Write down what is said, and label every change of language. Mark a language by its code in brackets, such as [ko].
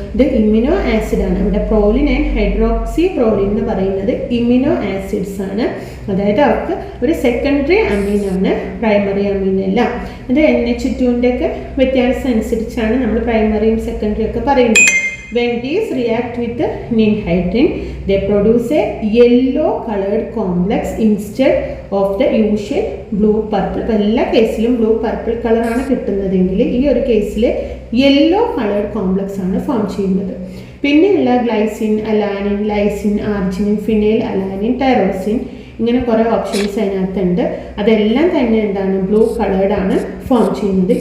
[ml] ഇത് immuno acid ആണ്. ഇവിടെ പ്രോലിൻ ആൻഡ് ഹൈഡ്രോക്സി പ്രോലിൻ എന്ന് പറയുന്നത് ഇമ്യൂണോ ആസിഡ്സ് ആണ്. അതായത് അവർക്ക് ഒരു സെക്കൻഡറി അമീനാണ്, പ്രൈമറി അമീനല്ല. അത് NH2-ൻ്റെ ഒക്കെ വ്യത്യാസം അനുസരിച്ചാണ് നമ്മൾ പ്രൈമറിയും സെക്കൻഡറി ഒക്കെ പറയുന്നത്. [en] When these react with ninhydrin, they produce a yellow colored complex instead of the usual blue purple. [ml] അപ്പോൾ എല്ലാ കേസിലും ബ്ലൂ പർപ്പിൾ കളറാണ് കിട്ടുന്നതെങ്കിൽ ഈ ഒരു കേസിൽ യെല്ലോ കളേർഡ് കോംപ്ലെക്സ് ആണ് ഫോം ചെയ്യുന്നത്. പിന്നെയുള്ള glycine, alanine, lysine, arginine, phenyl alanine, tyrosine, ഇങ്ങനെ കുറേ ഓപ്ഷൻസ് അതിനകത്തുണ്ട്. അതെല്ലാം തന്നെ എന്താണ്? ബ്ലൂ കളേർഡ് ആണ് ഫോം ചെയ്യുന്നത്.